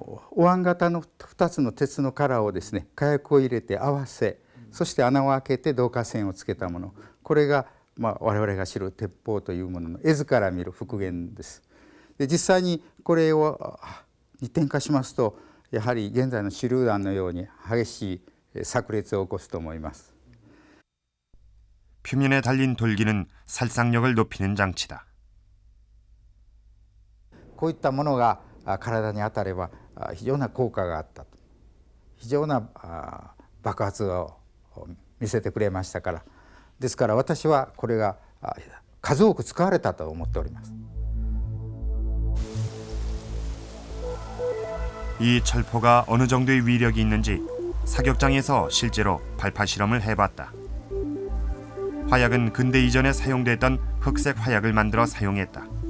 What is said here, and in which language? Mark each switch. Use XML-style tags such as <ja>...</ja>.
<ja>お椀型の2つの鉄の殻をですね火薬を入れて合わせ、そして穴を開けて導火線をつけたもの、これが、我々が知る鉄砲というものの絵図から見る復元です。で実際にこれを二点化しますと、やはり現在の手榴弾のように激しい炸裂を起こすと思います。</ja> <ko>표면에 달린 돌기는 살상력을 높이는 장치다.</ko> <ja>こういったものが体に当たれば非常な効果があったと、非常な爆発を見せてくれましたから、ですから私はこれが数多く使われたと思っております。</ja> <ko>이 철포가 어느 정도의 위력이 있는지 사격장에서 실제로 발파 실험을 해봤다. 화약은 근대 이전에 사용됐던 흑색 화약을 만들어 사용했다.</ko>